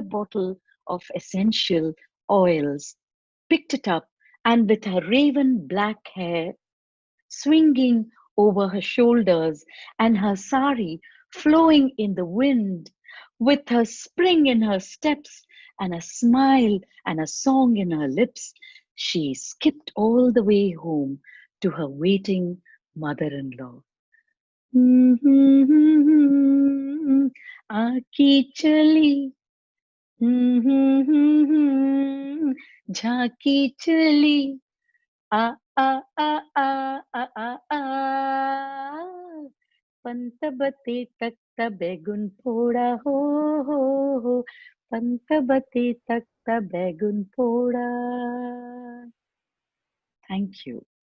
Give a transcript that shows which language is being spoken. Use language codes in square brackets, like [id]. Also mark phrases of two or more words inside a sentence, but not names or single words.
[en] bottle of essential oils, picked it up, and with her raven black hair swinging over her shoulders and her sari flowing in the wind, with her spring in her steps and a smile and a song in her lips, she skipped all the way home to her waiting mother-in-law. आकी चली झाकी चली आ आ आ आ आ आ आ पंतबते तख्त बेगुन पोड़ा हो पंतबते तख्त बेगुन पोड़ा. Thank you.